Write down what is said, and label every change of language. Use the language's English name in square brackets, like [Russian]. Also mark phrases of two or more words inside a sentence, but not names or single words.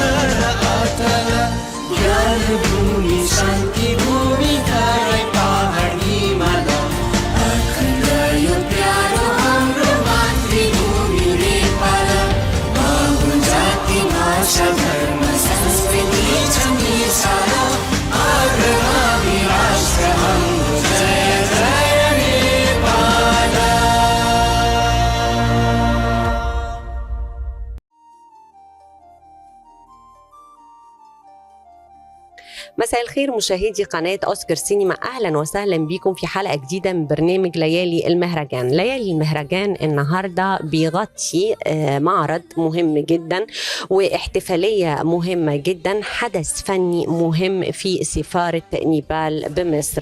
[Nepali] र अटल ज्ञान भूमि शान्ति भूमि धरै पहाड हिमाल अखण्ड यो प्यारो हाम्रो मातृभूमि नेपाल बहुजाति भाषा धर्म संस्कृति छ मिसाल अग्रगामी राष्ट्र हाम्रो जय जय नेपाल [Arabic] مساء الخير مشاهدي قناة أوسكار سينما، أهلا وسهلا بكم في حلقة جديدة من برنامج ليالي المهرجان. ليالي المهرجان النهاردة بيغطي معرض مهم جدا واحتفالية مهمة جدا، حدث فني مهم في سفارة نيبال بمصر.